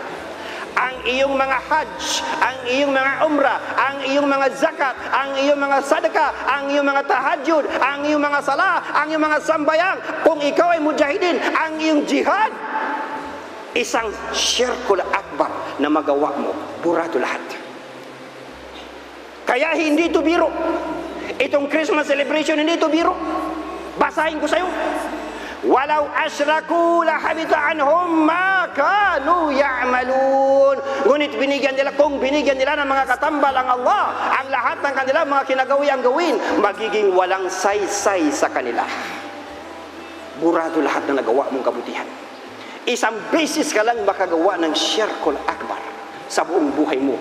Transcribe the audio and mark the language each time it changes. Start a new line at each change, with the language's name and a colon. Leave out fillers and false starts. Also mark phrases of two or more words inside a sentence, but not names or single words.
Filipino: Ang iyong mga hajj, ang iyong mga umrah, ang iyong mga zakat, ang iyong mga sadaka, ang iyong mga tahajud, ang iyong mga salah, ang iyong mga sambayang, kung ikaw ay mujahidin, ang iyong jihad, isang
Arabic: الشرك الأكبر
Filipino: na magawa mo, burado lahat. Kaya hindi ito biro. Itong
English: Christmas celebration,
Filipino: hindi ito biro. Basahin ko sa'yo.
Arabic: ولو أشركوا لحبط عنهم ما كانوا يعملون.
Filipino: Ngunit binigyan nila, kung binigyan nila ng mga katambal ang Allah, ang lahat ng kanila mga kinagawi ang gawin, magiging walang saysay sa kanila. Burado lahat na nagawa mong kabutihan. Isang beses ka lang makagawa ng
Arabic: الشرك الأكبر
Filipino: sa buong buhay mo.